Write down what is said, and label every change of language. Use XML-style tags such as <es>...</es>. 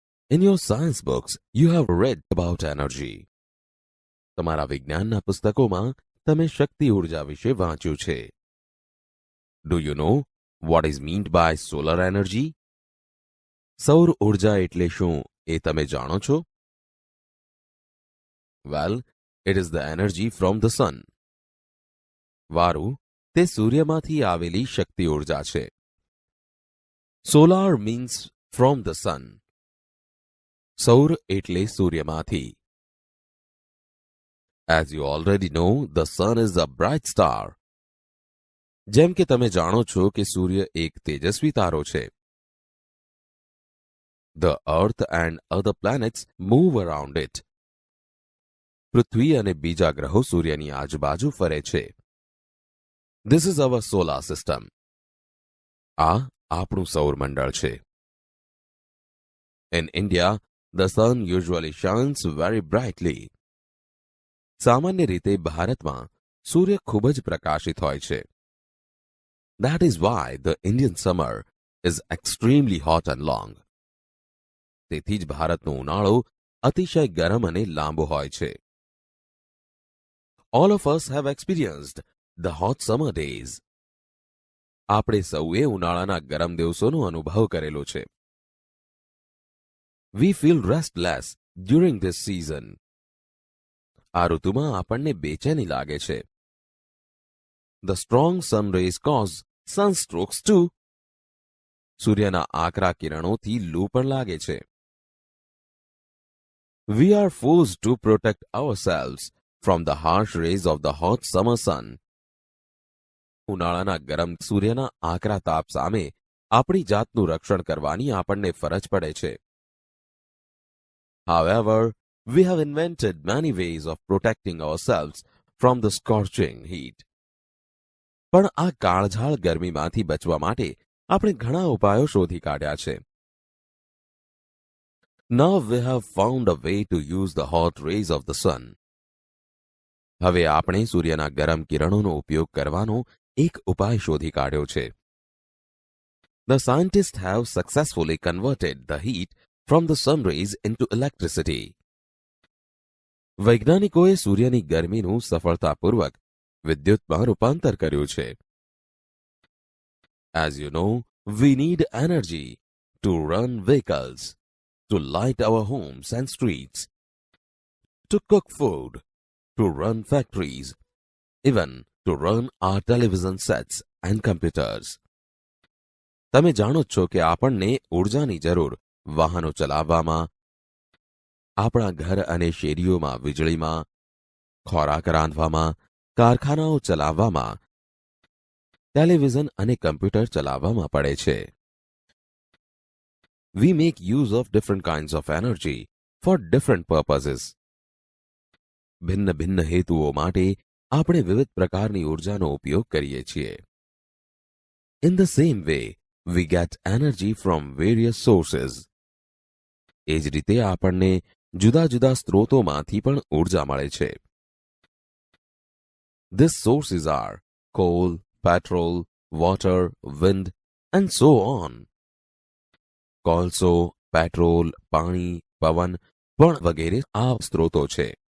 <en>In your science books, you have read about energy.</en> <gu>તમારા વિજ્ઞાનના પુસ્તકોમાં તમે શક્તિ ઉર્જા વિશે વાંચ્યું છે.</gu> <en>Do you know what is meant by solar energy?</en> <gu>સૌર ઉર્જા એટલે શું એ તમે જાણો છો?</gu> <en>Well, it is the energy from the sun.</en> <gu>વારું, તે સૂર્યમાંથી આવેલી શક્તિ ઉર્જા છે.</gu> <en>Solar means from the sun.</en> <gu>સૌર એટલે સૂર્યમાંથી.</gu> <en>As you already know, the sun is a bright star.</en> <gu>જેમ કે તમે જાણો છો કે સૂર્ય એક તેજસ્વી તારો છે.</gu> <en>The earth and other planets move around it.</en> <gu>પૃથ્વી અને બીજા ગ્રહો સૂર્યની આજુબાજુ ફરે છે.</gu> <en>This is our solar system.</en> <gu>આ આપણું સૌરમંડળ છે.</gu> <en>In India, the sun usually shines very brightly.</en> <gu>સામાન્ય રીતે ભારતમાં સૂર્ય ખૂબ જ પ્રકાશિત હોય છે.</gu> <en>That is why the Indian summer is extremely hot and long.</en> <gu>તેથી જ ભારતનો ઉનાળો અતિશય ગરમ અને લાંબો હોય છે.</gu> <en>All of us have experienced the hot summer days.</en> <gu>આપણે સૌએ ઉનાળાના ગરમ દિવસોનો અનુભવ કરેલો છે.</gu> <en>We feel restless during this season.</en> <gu>આ ઋતુમાં આપણને બેચેની લાગે છે.</gu> <en>The strong sun rays cause sunstrokes too.</en> <gu>સૂર્યના આકરા કિરણોથી લૂ પણ લાગે છે.</gu> <en>We are forced to protect ourselves from the harsh rays of the hot summer sun.</en> <gu>ઉનાળાના ગરમ સૂર્યના આકરા તાપ સામે આપણી જાતનું રક્ષણ કરવાની આપણને ફરજ પડે છે.</gu> <en>However, we have invented many ways of protecting ourselves from the scorching heat.</en> <gu>પણ આ કાળઝાળ ગરમીમાંથી બચવા માટે આપણે ઘણા ઉપાયો શોધી કાઢ્યા છે.</gu> <en>Now we have found a way to use the hot rays of the sun.</en> <gu>હવે આપણે સૂર્યના ગરમ કિરણોનો ઉપયોગ કરવાનો એક ઉપાય શોધી કાઢ્યો છે.</gu> <en>The scientists have successfully converted the heat from the sun rays into electricity.</en> <gu>વૈજ્ઞાનિકોએ સૂર્યની ગરમીનું સફળતાપૂર્વક વિદ્યુતમાં રૂપાંતર કર્યું છે.</gu> <en>As you know, we need energy to run vehicles, to light our homes and streets, to cook food, to run factories, even to run our television sets and computers.</en> <gu>તમે જાણો છો કે આપણને ઉર્જાની જરૂર વાહનો ચલાવવામાં, આપણા ઘર અને શેરીઓમાં વીજળીમાં, ખોરાક રાંધવામાં, કારખાનાઓ ચલાવવામાં, ટેલિવિઝન અને કમ્પ્યુટર ચલાવવામાં પડે છે.</gu> <en>We make use of different kinds of energy for different purposes.</en> <gu>ભિન્ન ભિન્ન હેતુઓ માટે આપણે વિવિધ પ્રકારની ઉર્જાનો ઉપયોગ કરીએ છીએ.</gu> <en>In the same way, we get energy from various sources.</en> <gu>એ જ રીતે આપણને જુદા જુદા સ્ત્રોતોમાંથી પણ ઉર્જા મળે છે.</gu> <en>These sources are coal, petrol, water, wind, and so on.</en> <gu>કોલસો, પેટ્રોલ, પાણી, પવન પણ વગેરે આ સ્ત્રોતો છે.</gu>